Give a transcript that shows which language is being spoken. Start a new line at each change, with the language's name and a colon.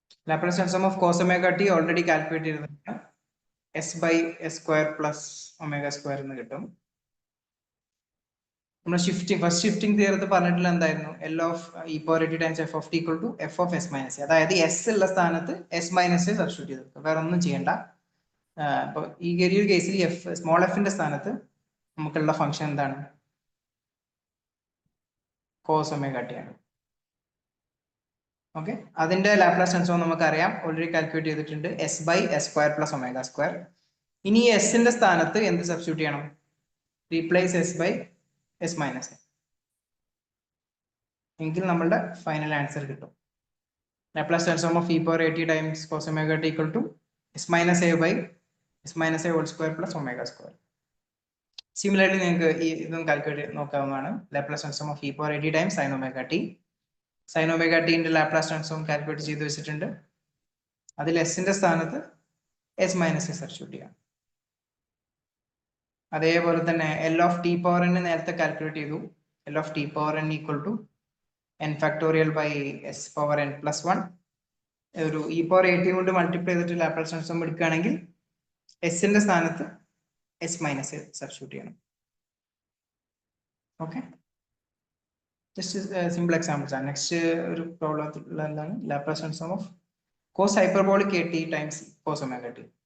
Malayalam: Laplace transform of cos omega t already calculate ചെയ്തിട്ടുണ്ട്. s by s square plus omega square എന്ന് കിട്ടും. നമ്മൾ first shifting തിയറത്തിൽ പറഞ്ഞിട്ടുള്ള എന്തായിരുന്നു? L of e⁻at times f of t equal to f of s minus a. അതായത് s ഉള്ള സ്ഥാനത്ത് s minus a substitute ചെയ്തു, വേറെ ഒന്നും ചെയ്യണ്ട. അപ്പോൾ ഈ ഒരു കേസിൽ സ്മോൾ എഫിന്റെ സ്ഥാനത്ത് നമുക്കുള്ള ഫംഗ്ഷൻ എന്താണ്? cos omega t ആണ്. ഓക്കെ, അതിന്റെ ലാപ്ലാസ് ട്രാൻസ്ഫോം നമുക്കറിയാം, ഓൾറെഡി കാൽക്കുലേറ്റ് ചെയ്തിട്ടുണ്ട്, s by s square plus omega square. ഇനി എസിന്റെ സ്ഥാനത്ത് എന്ത് സബ്സ്റ്റിറ്റ്യൂട്ട് ചെയ്യണം? Replace s by s minus a. എങ്കിൽ നമ്മളുടെ ഫൈനൽ ആൻസർ കിട്ടും. Laplace transform of e⁻at times cos omega t equal to s minus a by s minus a whole square plus omega square. Similarly നിങ്ങൾക്ക് ഈ ഇതും calculate നോക്കാവുന്നതാണ്. Laplace transform of e⁻at times sin omega t. sin omega t ന്റെ Laplace transform calculate ചെയ്ത് വെച്ചിട്ടുണ്ട്. അതിൽ എസിന്റെ സ്ഥാനത്ത് s minus a സബ്സ്റ്റിറ്റ്യൂട്ട് ചെയ്യാം. അതേപോലെ തന്നെ L of t power n നേരത്തെ കാൽക്കുലേറ്റ് ചെയ്തു.
English: L of t power n equal to n factorial by s power n plus 1.
Malayalam: ഒരു e⁻at കൊണ്ട് മൾട്ടിപ്ലൈ ചെയ്തിട്ട് ലാപ്ലാസ് ട്രാൻസ്ഫോം എടുക്കുകയാണെങ്കിൽ എസിന്റെ സ്ഥാനത്ത് s minus a സബ്സ്റ്റിറ്റ്യൂട്ട് ചെയ്യണം. ഓക്കെ, ജസ്റ്റ് സിമ്പിൾ എക്സാമ്പിൾസ് ആണ്. നെക്സ്റ്റ് ഒരു പ്രോബ്ലത്തിലുള്ളതാണ് Laplace transform of cos hyperbolic at times cos omega T.